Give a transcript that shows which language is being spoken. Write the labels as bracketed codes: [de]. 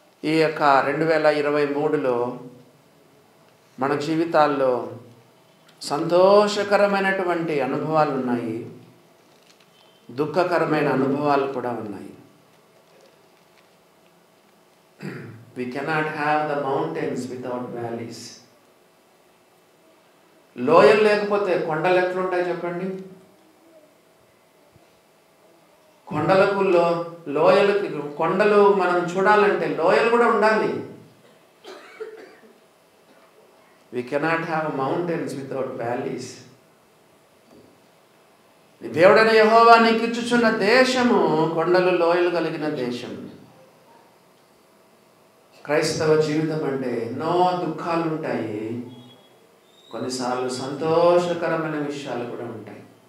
[te] ఈ యొక్క 2023లో మన జీవితాల్లో సంతోషకరమైనటువంటి అనుభవాలు ఉన్నాయి, దుఃఖకరమైన అనుభవాలు కూడా ఉన్నాయి. [en] We cannot have the mountains without valleys. [te] లోయలు లేకపోతే కొండలు ఎట్లుంటాయి చెప్పండి? కొండలకు లోయలకి, కొండలు మనం చూడాలంటే లోయలు కూడా ఉండాలి. [en] We cannot have mountains without valleys. [te] దేవుడైన యెహోవా నీకు ఇచ్చుచున్న దేశము కొండలు లోయలు కలిగిన దేశం. క్రైస్తవ జీవితం అంటే ఎన్నో దుఃఖాలు ఉంటాయి, కొన్నిసార్లు సంతోషకరమైన విషయాలు కూడా ఉంటాయి.